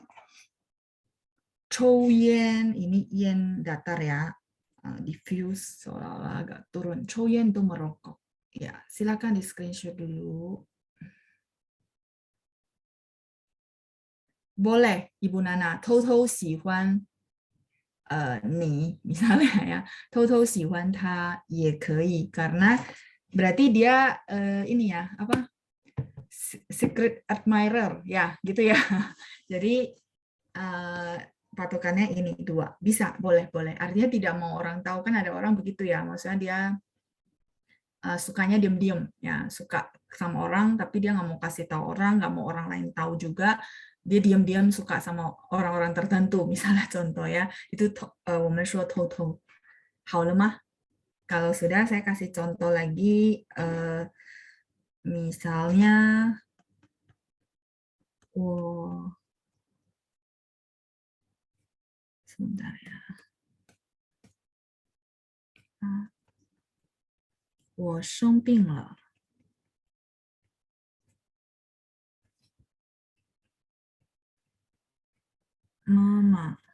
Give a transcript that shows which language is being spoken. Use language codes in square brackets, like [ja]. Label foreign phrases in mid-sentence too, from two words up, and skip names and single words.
[zh] 抽烟, [id] ini yen datar ya, diffuse seolah-olah agak turun. 抽烟 itu merokok. Ya, silakan di screenshot dulu. Boleh, Ibu Nana, [zh] 偷偷喜欢你, [id] misalnya ya, [zh] 偷偷喜欢他也可以, [id] karena berarti dia ini ya, apa? [en] Secret admirer, [id] ya, gitu ya. Jadi patokannya ini dua, bisa, boleh. Artinya tidak mau orang tahu, kan ada orang begitu ya, maksudnya dia sukanya diem-diem, ya suka sama orang tapi dia nggak mau kasih tahu orang, nggak mau orang lain tahu juga, dia diam-diam suka sama orang-orang tertentu, misalnya contoh ya, itu [zh] 我们说 偷偷. 好了吗? [id] Kalau sudah saya kasih contoh lagi, misalnya, sebentar ya. [zh] 我生病了. 妈妈